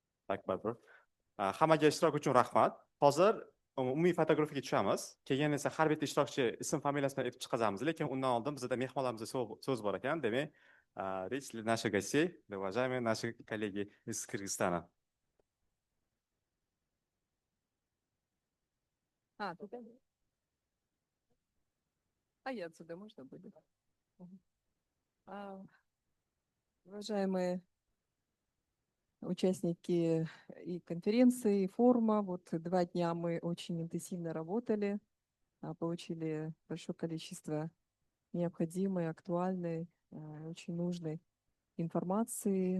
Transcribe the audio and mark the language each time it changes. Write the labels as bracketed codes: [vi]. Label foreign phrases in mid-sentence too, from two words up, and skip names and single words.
[uz] Akbar. Hammaga ishtirok uchun rahmat. Hozir umumiy fotografiyaga tushamiz. Keyin esa har bitta ishtirokchi ism familiyasini aytib chiqazamiz, lekin undan oldin bizda mehmonlarimizga so'z bor ekan. Demak, [ru] речь для наших гостей, для уважаемые наши коллеги из Кыргызстана. Туда? И отсюда можно будет? Мгм. Уважаемые участники и конференции, и форума, вот 2 дня мы очень интенсивно работали, получили большое количество необходимой, актуальной, очень нужной информации.